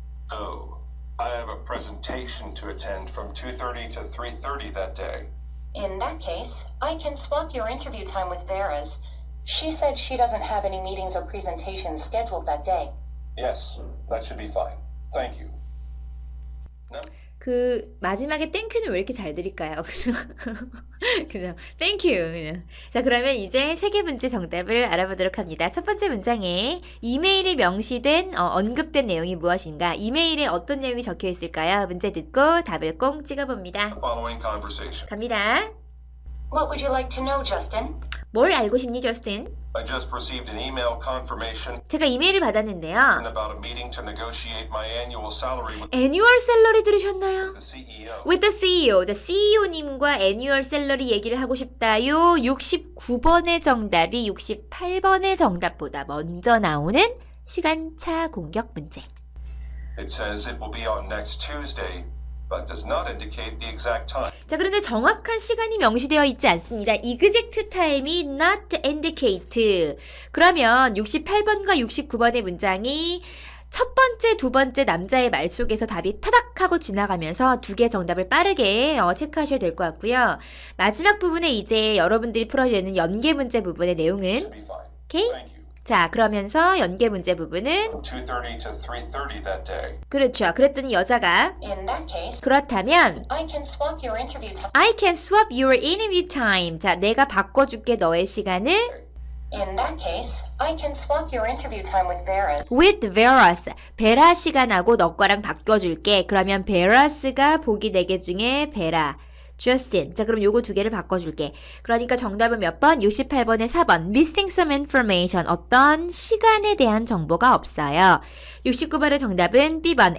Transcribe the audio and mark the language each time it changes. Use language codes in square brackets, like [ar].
[en] Oh, I have a presentation to attend from 2:30 to 3:30 that day. In that case, I can swap your interview time with Vera's. She said she doesn't have any meetings or presentations scheduled that day. Yes, that should be fine. Thank you. [ko] 그 마지막에 땡큐는 왜 이렇게 잘 드릴까요? 그죠? 땡큐. 그냥. 자, 그러면 이제 3개 문제 정답을 알아보도록 합니다. 첫 번째 문장에 이메일에 명시된 언급된 내용이 무엇인가? 이메일에 어떤 내용이 적혀 있을까요? 문제 듣고 답을 꼭 찍어봅니다. [en] Following conversation. [ko] 갑니다. [en] What would you like to know, Justin? [ko] 뭘 알고 싶니, 저스틴? [en] I just received an email confirmation [ko] 제가 이메일을 받았는데요. [en] about a meeting to negotiate my annual salary with [ko] 애뉴얼 샐러리 들으셨나요? [en] the CEO. With the CEO. [ko] 자, CEO님과 애뉴얼 샐러리 얘기를 하고 싶다요. 69번의 정답이 68번의 정답보다 먼저 나오는 시간차 공격 문제. [en] It says it will be on next Tuesday, but does not indicate the exact time. [ko] 자, 그런데 정확한 시간이 명시되어 있지 않습니다. [en] Exact time이 not indicate. [ko] 그러면 68번과 69번의 문장이 첫 번째, 두 번째 남자의 말 속에서 답이 타닥 하고 지나가면서 2개 정답을 빠르게 체크하셔야 될 것 같고요. 마지막 부분에 이제 여러분들이 풀어야 되는 연계 문제 부분의 내용은 [en] Should be fine. [ko] 오케이? [en] Thank you. [ko] 자, 그러면서 연계 문제 부분은 [en] From 2:30 to 3:30 that day. [ko] 그렇죠. 그랬더니 여자가 [en] In that case, [ko] 그렇다면 [en] I can swap your interview time. I can swap your interview time. [ko] 자, 내가 바꿔줄게 너의 시간을 [en] In that case, I can swap your interview time with Vera's. with Vera's. [ko] 베라 시간하고 너 거랑 바꿔줄게. 그러면 Vera's 보기 4개 중에 베라. [en] Justin. [ko] 자, 그럼 요거 두 개를 바꿔줄게. 그러니까 정답은 몇 번? 68번에 4번. [en] Missing some information. [ko] 어떤 시간에 대한 정보가 없어요. 69번의 정답은 B번.